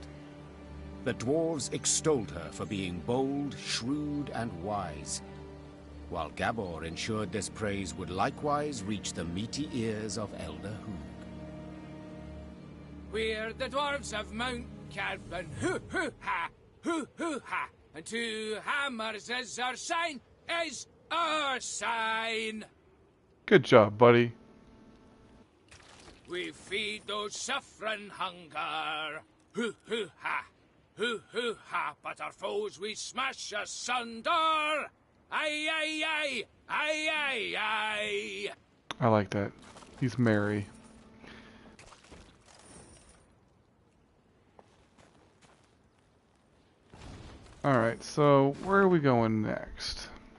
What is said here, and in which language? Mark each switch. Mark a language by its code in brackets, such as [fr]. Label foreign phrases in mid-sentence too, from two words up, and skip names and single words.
[en] The dwarves extolled her for being bold, shrewd, and wise, while Gabor ensured this praise would likewise reach the meaty ears of Elder Hoog. We're the dwarves of Mount Carbon, hoo-hoo-ha, hoo-hoo-ha, and 2 hammers is our sign, is our sign. Good job, buddy. We feed those suffering hunger, hoo-hoo-ha, hoo-hoo-ha, but our foes we smash asunder. Aye, aye, aye, aye, aye, aye. I like that. He's merry. Alright, so where are we going next?